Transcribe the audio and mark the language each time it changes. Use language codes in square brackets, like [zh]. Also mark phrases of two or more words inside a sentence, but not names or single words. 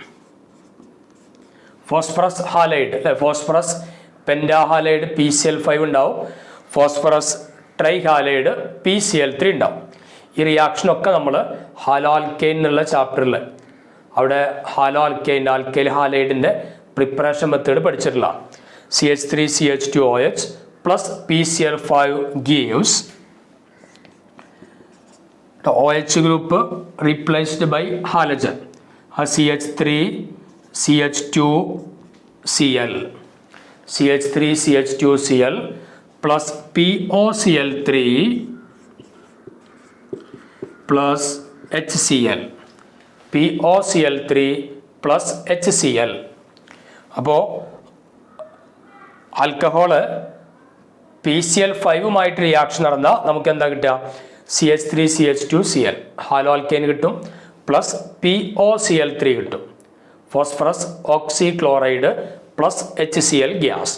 [en] phosphorus halide [ml] അല്ലെ, [en] phosphorus pentahalide [ml] PCl5 ഉണ്ടാവും, [en] phosphorus trihalide [ml] PCl3 ഉണ്ടാവും. ഈ റിയാക്ഷനൊക്കെ നമ്മൾ [en] halo alkane [ml] എന്നുള്ള ചാപ്റ്ററിൽ അവിടെ [en] halo alkane, [ml] ആൽക്കൈൽ ഹാലൈഡിൻ്റെ [en] preparation method [ml] പഠിച്ചിട്ടില്ല. [en] CH3CH2OH plus PCl5 gives the OH group replaced by halogen. CH3CH2Cl CH3CH2Cl plus POCl3 plus HCl POCl3 plus HCl. [ml] അപ്പോൾ [en] alcohol PCl5 reaction [ml] നടന്നാൽ നമുക്ക് എന്താ കിട്ടുക? [en] CH3CH2Cl halo alkane [ml] കിട്ടും, [en] plus POCl3 [ml] കിട്ടും, [en] phosphorus oxy chloride plus HCl gas.